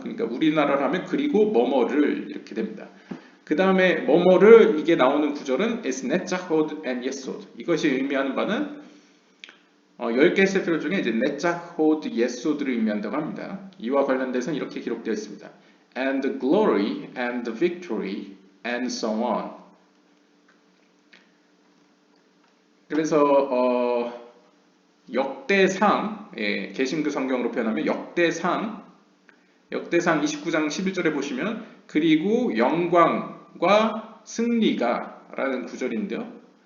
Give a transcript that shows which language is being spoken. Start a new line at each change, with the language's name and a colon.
Korean: 그러니까 우리나라로 하면 그리고 뭐뭐를 이렇게 됩니다. 그 다음에 뭐뭐를 이게 나오는 구절은
English: is netzachod and yesod.
Korean: 이것이 의미하는 바는 10개의 세피롯 중에 이제 네자호드 예소드를 의미한다고 합니다. 이와 관련돼서는 이렇게 기록되어 있습니다.
English: And the glory and the victory and so on.
Korean: 그래서 역대상, 개신교 성경으로 표현하면 역대상 29장 11절에 보시면 그리고 영광과 승리가 라는 구절인데요.